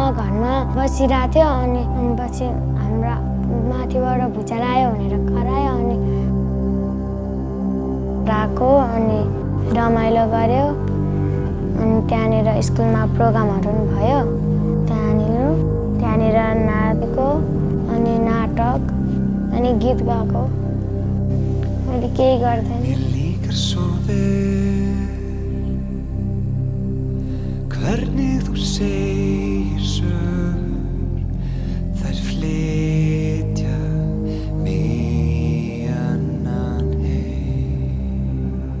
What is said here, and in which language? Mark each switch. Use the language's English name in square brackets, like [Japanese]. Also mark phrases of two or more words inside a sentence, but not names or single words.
[Nepali] घरमा बसिरहेको थियो अनि पछि हाम्रा माथिबाट भुइँचालो आयो भनेर करायो अनि राको अनि रमाइलो गर्यो अनि त्यहाँनिर स्कुलमा प्रोग्रामहरु पनि भयो त्यहाँनिर नाचको अनि नाटक अनि गीत गाएको मैले केही गर्दैन [Icelandic] Hvernig þú segir sögur þær flytja mig annan heim